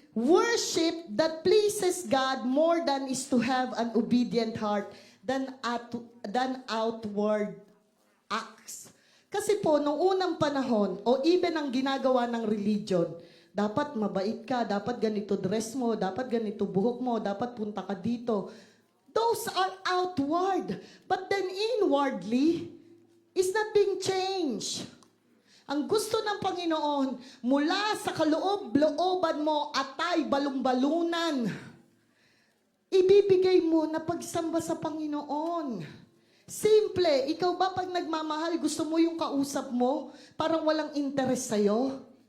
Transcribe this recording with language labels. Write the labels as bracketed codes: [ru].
[en] Worship that pleases God more than is to have an obedient heart than outward acts. [tl] Kasi po, noong unang panahon, o even ang ginagawa ng religion, dapat mabait ka, dapat ganito dress mo, dapat ganito buhok mo, dapat punta ka dito. [en] Those are outward. But then inwardly, is not being changed. [tl] Ang gusto ng Panginoon, mula sa kaloob-looban mo at ay balong-balunan, ibibigay mo na pagsamba sa Panginoon. Simple. Ikaw ba pag nagmamahal, gusto mo yung kausap mo, parang walang interest sa'yo?